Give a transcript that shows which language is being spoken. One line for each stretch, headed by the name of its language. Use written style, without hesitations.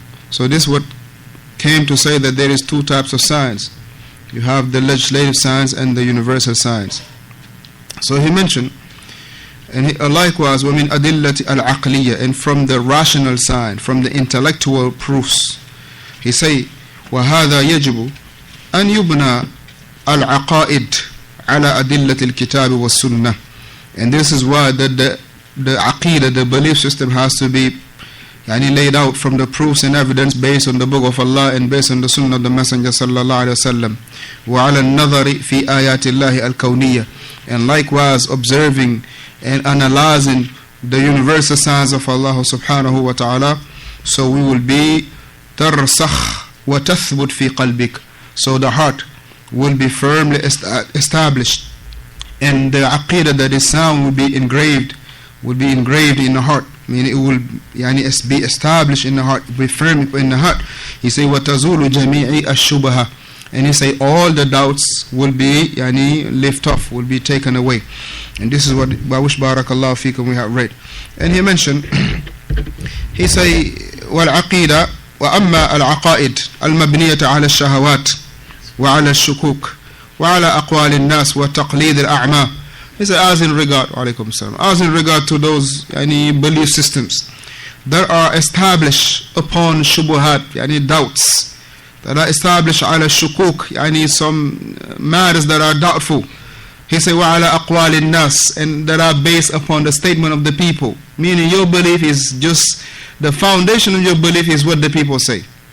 English: So this what came to say that there is two types of signs. You have the legislative signs and the universal signs. So he mentioned, and likewise
Arabic: وَمِنْ أَدِلَّةِ الْعَقْلِيَّةِ,
English: and from the rational sign, from the intellectual proofs. He say
Arabic: وَهَذَا يَجِبُ أَنْ يُبْنَى الْعَقَائِدِ عَلَى أَدِلَّةِ الْكِتَابِ وَالسُّنَّةِ.
English: And this is why the aqidah, the belief system, has to be laid out from the proofs and evidence based on the book of Allah and based on the sunnah of the Messenger sallallahu alaihi wasallam.
Arabic: وعلى النظر في آيات الله الكونية,
English: and likewise observing and analyzing the universal signs of Allah subhanahu wa ta'ala, so we will be
Arabic: ترسخ وتثبت في قلبك,
English: so the heart will be firmly established, and the aqidah that is sound will be engraved in the heart. Meaning it will be established in the heart, be firm in the heart. He say
Arabic: وَتَزُولُ جَمِيعِ الشُّبَهَةِ,
English: and he say all the doubts will be lift off, will be taken away. And this is what wish barakallahu feekum we have read. And he mentioned, he say
Arabic: وَالْعَقِيدَةِ وَأَمَّا الْعَقَائِدِ الْمَبْنِيَةَ عَلَى الشَّهَوَاتِ وَعَلَى الشُّكُوكِ وَعَلَى أَقْوَالِ النَّاسِ وَتَقْلِيدِ الْأَعْمَى.
English: He said as in regard to those belief systems that are established upon shubuhat, doubts, that are established ala shukuk, some matters that are doubtful. He said
Arabic: wa ala aqwal nas,
English: and that are based upon the statement of the people, meaning your belief is just the foundation of your belief is what the people say.